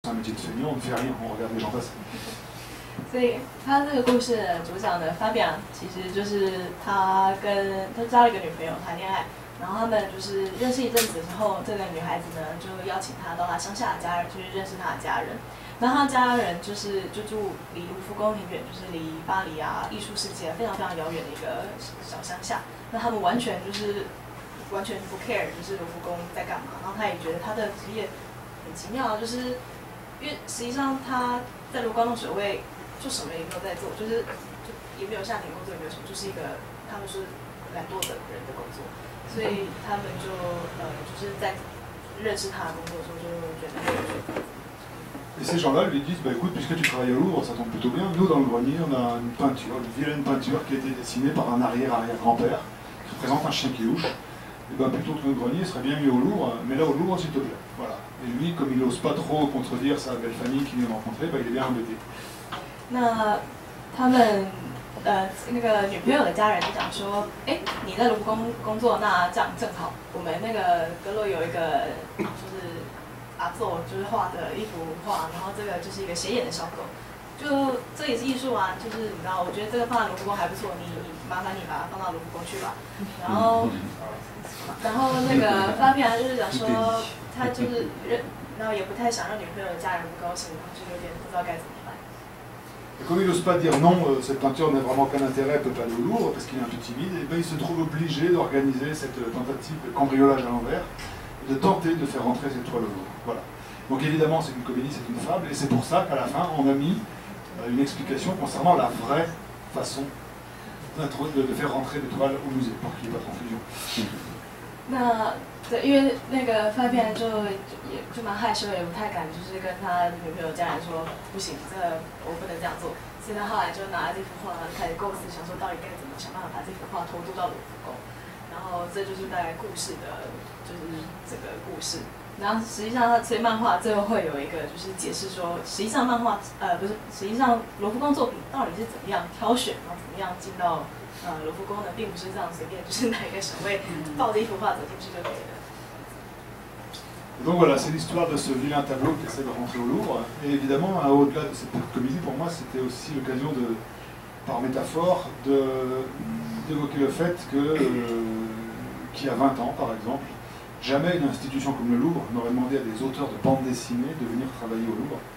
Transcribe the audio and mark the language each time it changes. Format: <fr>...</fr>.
<fr>c'est un métier de feignant, on ne fait rien, on regarde les gens passer.</fr> <zh>所以他这个故事的主角呢，Fabian其实就是他交了一个女朋友谈恋爱，然后他们就是认识一阵子之后，这个女孩子呢就邀请他到他乡下的家人去认识他的家人。然后他家人就住离卢浮宫很远，就是离巴黎啊艺术世界非常非常遥远的一个小乡下。那他们完全不 care， 就是卢浮宫在干嘛。然后他也觉得他的职业很奇妙，就是因为实际上他在卢浮宫水位。就什么也没有在做，就也没有下田工作，也没有什么，就是一个他们是懒惰的人的工作，所以他们就是在认识他的工作的时候就觉得很有趣。</zh> <fr>Et ces gens-là lui disent, bah écoute, puisque tu travailles au Louvre, ça tombe plutôt bien. Nous, dans le grenier, on a une peinture, une vilaine peinture qui a été dessinée par un arrière-arrière-grand-père, qui représente un chien qui louche. Et ben plutôt que notre grenier, il serait bien mieux au Louvre, mais là au Louvre, s'il te plaît. Voilà. Et lui, comme il n'ose pas trop contredire sa belle famille qui vient de rencontrer, bah il est bien embêté.</fr> <zh>那他们那个女朋友的家人就讲说，哎，你在卢浮宫工作，那这样正好，我们那个阁楼有一个就是阿作就是画的一幅画，然后这个就是一个斜眼的小狗，就这也是艺术啊，就是你知道，我觉得这个放在卢浮宫还不错，你麻烦你把它放到卢浮宫去吧。然后那个发片就是讲说，他就是然后也不太想让女朋友的家人不高兴，然后就有点不知道该怎么办。</zh> <fr>Et comme il n'ose pas dire non, cette peinture n'a vraiment qu'un intérêt, elle ne peut pas aller au Louvre parce qu'il est un peu timide, et ben il se trouve obligé d'organiser cette tentative de cambriolage à l'envers, de tenter de faire rentrer cette toile au Louvre. Voilà. Donc évidemment c'est une comédie, c'est une fable, et c'est pour ça qu'à la fin on a mis une explication concernant la vraie façon de faire rentrer des toiles au musée, pour qu'il n'y ait pas de confusion.</fr> <zh>那对，因为那个发片就蛮害羞，也不太敢，就是跟他女朋友家人说不行，这个我不能这样做。所以他后来就拿了这幅画，开始构思，想说到底该怎么想办法把这幅画偷渡到卢浮宫。然后这就是大概故事的，就是这个故事。然后实际上，所以漫画最后会有一个就是解释说，实际上漫画不是，实际上卢浮宫作品到底是怎么样挑选，然后怎么样进到卢浮宫呢，并不是这样随便，就是哪一个守卫抱着一幅画走进去就可以了。</zh> <fr>Donc voilà, c'est l'histoire de ce vilain tableau qui essaie de rentrer au Louvre. Et évidemment, au-delà de cette comédie, pour moi, c'était aussi l'occasion de, par métaphore, d'évoquer le fait que, qu'il y a 20 ans, par exemple, jamais une institution comme le Louvre n'aurait demandé à des auteurs de bande dessinée de venir travailler au Louvre.</fr>